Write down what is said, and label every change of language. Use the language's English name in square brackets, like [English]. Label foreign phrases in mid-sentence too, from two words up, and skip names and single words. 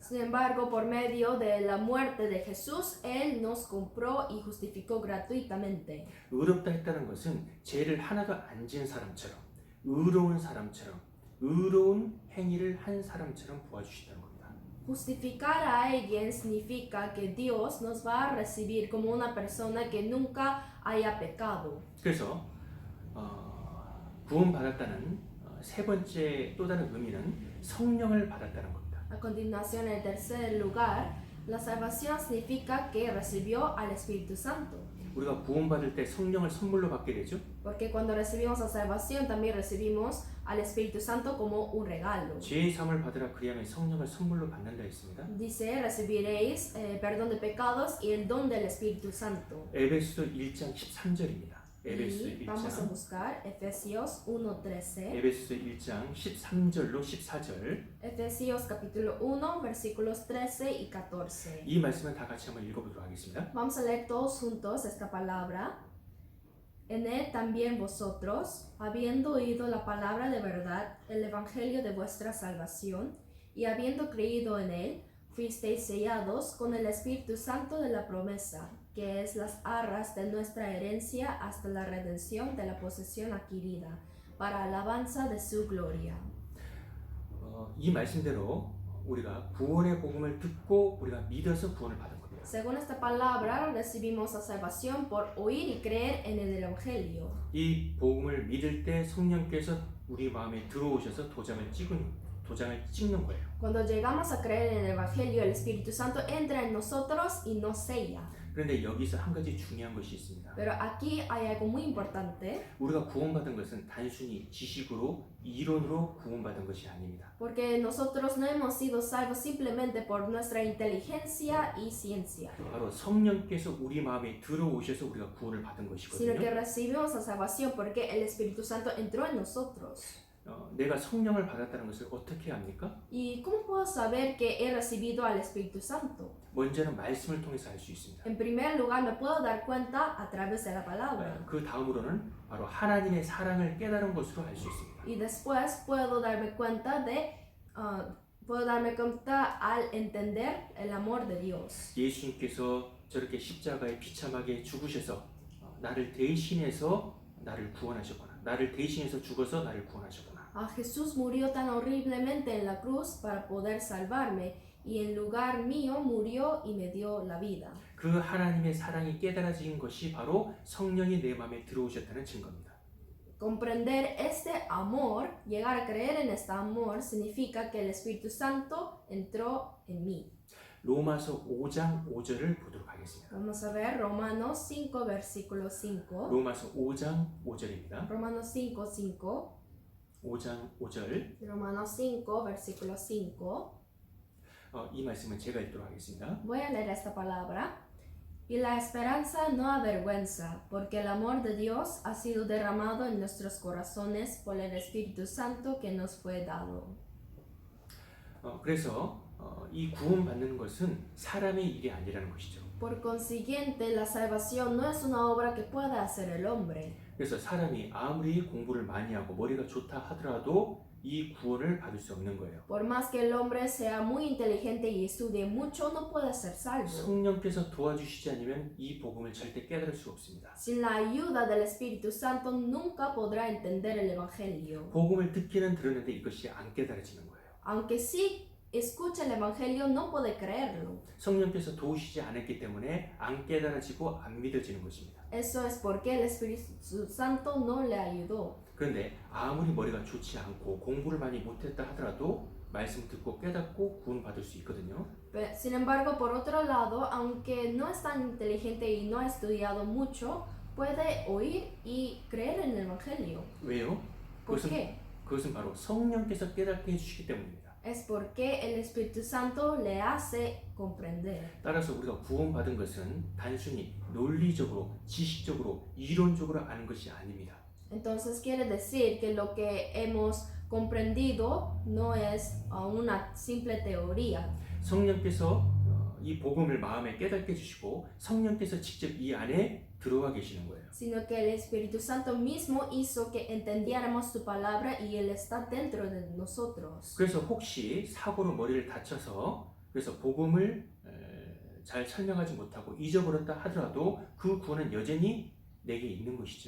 [Spanish] Sin embargo, por medio de la muerte de Jesús, Él nos compró y justificó gratuitamente. [Korean] 의롭다 했다는 것은 죄를 하나도 안 지은 사람처럼 의로운 사람처럼 의로운 행위를 한 사람처럼 보아주신다는 겁니다. [Spanish] Justificar a alguien significa que Dios nos va a recibir como una persona que nunca haya pecado. [Korean] 그래서 구원받았다는 세 번째 또 다른 의미는 성령을 받았다는 겁니다. [Spanish] A continuación, en tercer lugar, la salvación significa que recibió al Espíritu Santo. [Korean] 우리가 구원받을 때 성령을 선물로 받게 되죠. [Spanish] Porque cuando recibimos la salvación también recibimos al Espíritu Santo como un regalo. [Korean] 죄의 사함을 받으라 그리하면 성령을 선물로 받는다 했습니다. [Spanish] Dice, recibiréis perdón de pecados y el don del Espíritu Santo. [Korean] 에베소서 1장 13절입니다. 에베소서 [Spanish] Y vamos a [Korean] 1장 [Spanish] buscar Efesios 1:13. [Korean] 에베소서 1장 13절로 14절 [Spanish] Efesios capítulo 1 versículos 13 y 14. [Korean] 이 말씀을 다 같이 한번 읽어보도록 하겠습니다. [Spanish] Vamos a leer todos juntos esta palabra. En él también vosotros, habiendo oído la palabra de verdad, el evangelio de vuestra salvación, y habiendo creído en él, fuisteis sellados con el Espíritu Santo de la promesa, que es las arras de nuestra herencia hasta la redención de la posesión adquirida, para alabanza de su gloria. [Korean] 이 말씀대로 우리가 구원의 복음을 듣고 우리가 믿어서 구원을 받은 겁니다. [Spanish] Según esta palabra, recibimos la salvación por oír y creer en el evangelio. [Korean] 이 복음을 믿을 때 성령께서 우리 마음에 들어오셔서 도장을 찍는 거예요. [Spanish] Cuando llegamos a creer en el evangelio, el Espíritu Santo entra en nosotros y nos sella. [Korean] 그런데 여기서 한 가지 중요한 것이 있습니다. [Spanish] Pero aquí hay algo muy importante, [Korean] 우리가 구원받은 것은 단순히 지식으로 이론으로 구원받은 것이 아닙니다. [Spanish] porque nosotros no hemos sido salvos simplemente por nuestra inteligencia y ciencia, [Korean] 바로 성령께서 우리 마음에 들어오셔서 우리가 구원을 받은 [Spanish] sino que [Korean] 것이거든요. [Spanish] recibimos la salvación porque el Espíritu Santo entró en nosotros. [Korean] 내가 성령을 받았다는 것을 어떻게 합니까? [Spanish] ¿Y cómo puedo saber que he recibido al Espíritu Santo? [Korean] 먼저는 말씀을 통해서 알 수 있습니다. [Spanish] En primer lugar, me puedo dar cuenta a través de la palabra. [Korean] 그 다음으로는 바로 하나님의 사랑을 깨달은 것으로 알 수 있습니다. [Spanish] Y después puedo darme cuenta de puedo darme cuenta al entender el amor de Dios. [Korean] 예수님께서 저렇게 십자가에 비참하게 죽으셔서 나를 대신해서 나를 구원하셨구나. 나를 대신해서 죽어서 나를 구원하셨구나. [Spanish] Jesús murió tan horriblemente en la cruz para poder salvarme y en lugar mío murió y me dio la vida. [Korean] 그 하나님의 사랑이 깨달아진 것이 바로 성령이 내 마음에 들어오셨다는 증거입니다. [Spanish] Comprender este amor, llegar a creer en este amor, significa que el Espíritu Santo entró en mí. [Korean] 로마서 5장 5절을 보도록 하겠습니다. [Spanish] Vamos a ver Romanos 5, versículo 5. [Korean] 로마서 5장 5절입니다. [Spanish] Romanos 5, 5. [Korean] 5장 5절. [Spanish] Romanos 5, versículo 5. [Korean] 이 말씀은 제가 읽도록 하겠습니다. [Spanish] Voy a leer esta palabra. Y la esperanza no avergüenza, porque el amor de Dios ha sido derramado en nuestros corazones por el Espíritu Santo que nos fue dado. [Korean] 그래서 이 구원받는 것은 사람의 일이 아니라는 것이죠. [Spanish] Por consiguiente, la salvación no es una obra que pueda hacer el hombre. [Korean] 그래서 사람이 아무리 공부를 많이 하고 머리가 좋다 하더라도 이 구원을 받을 수 없는 거예요. [Spanish] Por más que el hombre sea muy inteligente y estudie mucho, no puede ser salvo. [Korean] 성령께서 도와주시지 않으면 이 복음을 절대 깨달을 수 없습니다. [Spanish] Sin la ayuda del Espíritu Santo nunca podrá entender el Evangelio. [Korean] 복음을 듣기는 들었는데 이것이 안 깨달아지는 거예요. [Spanish] Aunque sí escucha el Evangelio, no puede creerlo. [Korean] 성령께서 도우시지 않았기 때문에 안 깨달아지고 안 믿어지는 것입니다. [Spanish] Eso es porque el Espíritu Santo no le ayudó. [Korean] 그런데 아무리 머리가 좋지 않고 공부를 많이 못했다 하더라도 말씀 듣고 깨닫고 구원받을 수 있거든요. [Spanish] Sin embargo, por otro lado, aunque no es tan inteligente y no ha estudiado mucho, puede oír y creer en el Evangelio. [Korean] 왜요? [Spanish] ¿Por qué? [Korean] 그것은 바로 성령께서 깨닫게 해주시기 때문입니다. [Spanish] Es porque el Espíritu Santo le hace comprender. [Korean] 따라서 우리가 구원받은 것은 단순히 논리적으로, 지식적으로, 이론적으로 아는 것이 아닙니다. [Spanish] Entonces quiere decir que lo que hemos comprendido no es una simple teoría. [Korean] 성령께서 이 복음을 마음에 깨닫게 해주시고 성령께서 직접 이 안에 들어와 계시는 거예요. [Spanish] Sino que el Espíritu Santo mismo hizo que entendiéramos su palabra y Él está dentro de nosotros. [Korean] 그래서 혹시 사고로 머리를 다쳐서 그래서 복음을 잘 설명하지 못하고 잊어버렸다 하더라도 그 구원은 여전히 내게 있는 것이죠.